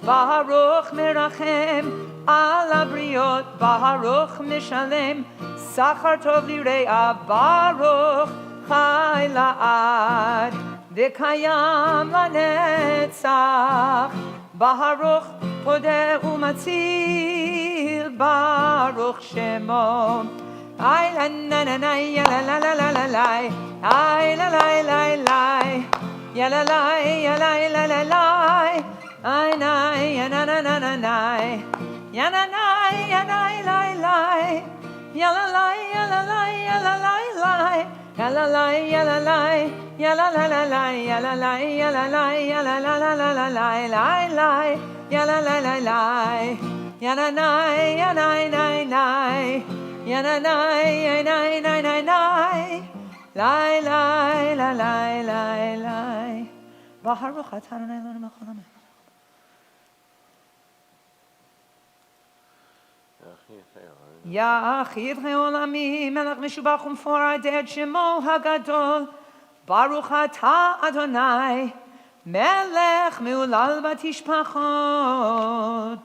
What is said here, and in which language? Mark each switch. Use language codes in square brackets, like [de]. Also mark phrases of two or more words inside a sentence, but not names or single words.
[he] ברוך מרחם על הבריות, ברוך משלם שכר טוב ליראיו, ברוך חי לעד וקיים לנצח, ברוך פודה ומציל, ברוך שמו. Ay la na na na ya la la la la la la, ay la la la la, ya la la ya la la la la, ay na ya na na na na na, ya na na ya la la la, ya la la ya la la ya la la la, ya la la ya la la, ya la la la la, ya la la ya la la ya la la la la la la, la la ya la la la la, ya na na ya na na na. Yana nai nai nai nai nai, lai lai lai lai lai lai. ברוך אתה אדני אלהינו מלך העולם. יחיד עולמים, מלך משובח ומפואר שמו הגדול. ברוך אתה אדני, מלך מהולל בתשבחות.